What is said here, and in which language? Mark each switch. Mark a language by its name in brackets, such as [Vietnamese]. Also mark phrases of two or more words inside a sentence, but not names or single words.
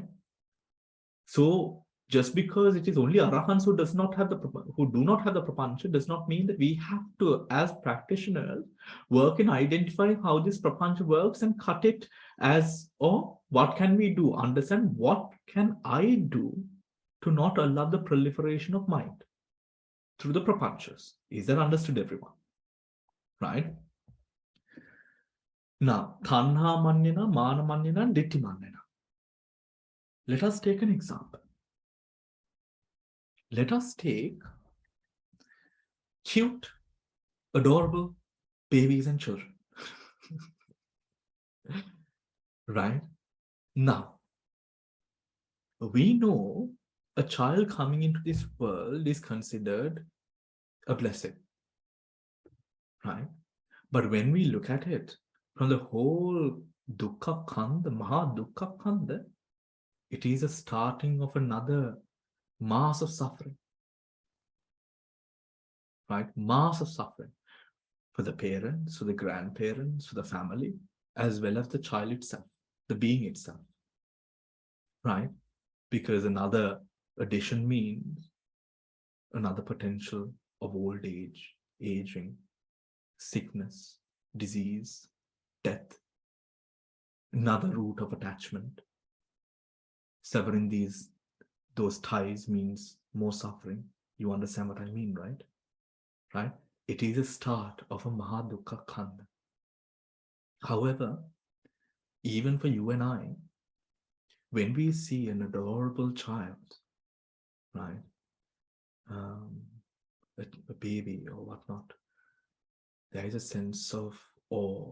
[English] So just because it is only arahants who do not have the prapanca does not mean that we have to, as practitioners, work in identifying how this prapanca works and cut it as, or what can we do? Understand, what can I do to not allow the proliferation of mind through the prapanchas? Is that understood, everyone? Right? Now, [Pali] tanha manyana, mana manyana, and ditti manyana. [English] Let us take an example. Let us take cute, adorable babies and children. Right? Now, we know a child coming into this world is considered a blessing. Right? But when we look at it from the whole [Pali] dukkha khanda, Mahā dukkha khanda, [English] It is a starting of another mass of suffering. Right? Mass of suffering for the parents, for the grandparents, for the family, as well as the child itself, the being itself. Right? Because another addition means another potential of old age, aging, sickness, disease, death, another root of attachment. Severing those ties means more suffering. You understand what I mean, right? Right? It is a start of a [Pali] Mahā dukkha khanda. [English] However, even for you and I, when we see an adorable child, right, a baby or whatnot, there is a sense of awe.